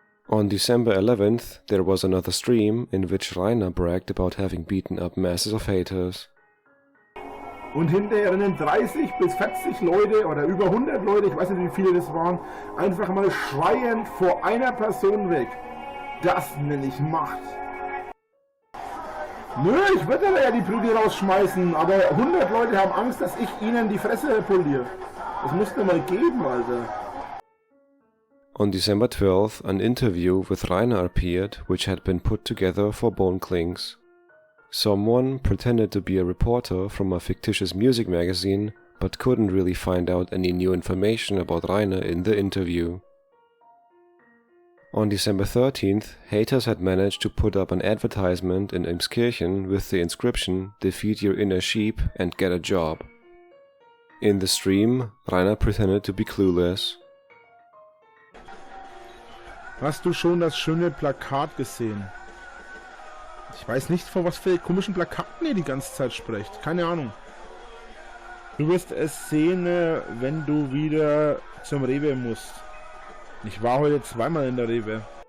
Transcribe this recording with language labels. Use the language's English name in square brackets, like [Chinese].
[English] On December 11th, there was another stream in which Rainer bragged about having beaten up masses of haters. [German] Und hinterher rennen 30 bis 40 Leute oder über 100 Leute, ich weiß nicht wie viele das waren, einfach mal schreiend vor einer Person weg. Das nenne ich Macht. Nö, ich würde ja die Prügel rausschmeißen, aber 100 Leute haben Angst, dass ich ihnen die Fresse poliere. Das muss mir mal geben, Alter. [English] On December 12th, an interview with Rainer appeared, which had been put together for Bone Clinks. Someone pretended to be a reporter from a fictitious music magazine, but couldn't really find out any new information about Rainer in the interview. On December 13th, haters had managed to put up an advertisement in Emskirchen with the inscription "Defeat your inner sheep and get a job." In the stream, Rainer pretended to be clueless. [German] Hast du schon das schöne Plakat gesehen? Ich weiß nicht, von was für komischen Plakaten ihr die ganze Zeit sprecht. Keine Ahnung. Du wirst es sehen, wenn du wieder zum Rewe musst. Ich war heute zweimal in der Rewe.